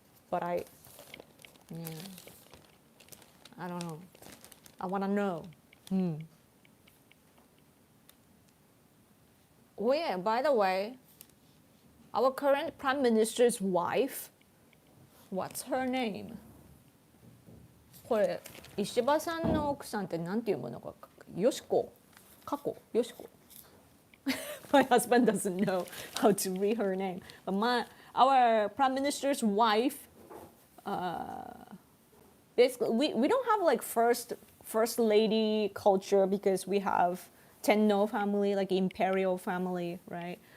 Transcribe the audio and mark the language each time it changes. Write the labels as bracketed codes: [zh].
[en] But I don't know. I want to know. Oh yeah, by the way, our current prime minister's wife, what's her name? [ja] これ石破さんの奥さんってなんていうものか、よしこ、かこ、よしこ。 [en] My husband doesn't know how to read her name, but our prime minister's wife, basically we don't have like first lady culture because we have Tenno family, like imperial family, right?